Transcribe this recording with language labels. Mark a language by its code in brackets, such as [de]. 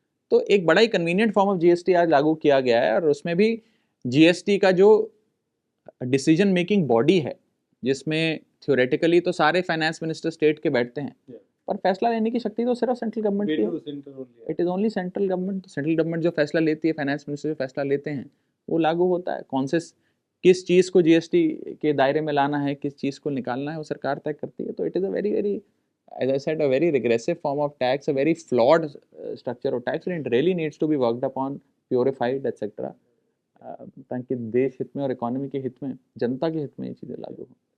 [hi] तो एक बड़ा ही [en] convenient form of GST [hi] आज लागू किया गया है, और उसमें भी जीएसटी का जो [en] decision making body [hi] है, जिसमें थ्योरेटिकली तो सारे फाइनेंस मिनिस्टर स्टेट के बैठते हैं, पर फैसला लेने की शक्ति तो सिर्फ सेंट्रल गवर्नमेंट की है। [en] It is only central government. [hi] Central government जो फैसला लेती है, फाइनेंस मिनिस्टर जो फैसला लेते हैं, वो लागू होता है। कौन से किस चीज़ को जीएसटी के दायरे में लाना है, किस चीज़ को निकालना है, वो सरकार तय करती है। [en] तो it is a very very, as I said, a very regressive form of tax, a very flawed structure of tax, and it really needs to be worked upon, purified, etc. [hi] ताकि देश हित में और इकोनॉमी के हित में, जनता के हित में ये चीज़ें लागू हो।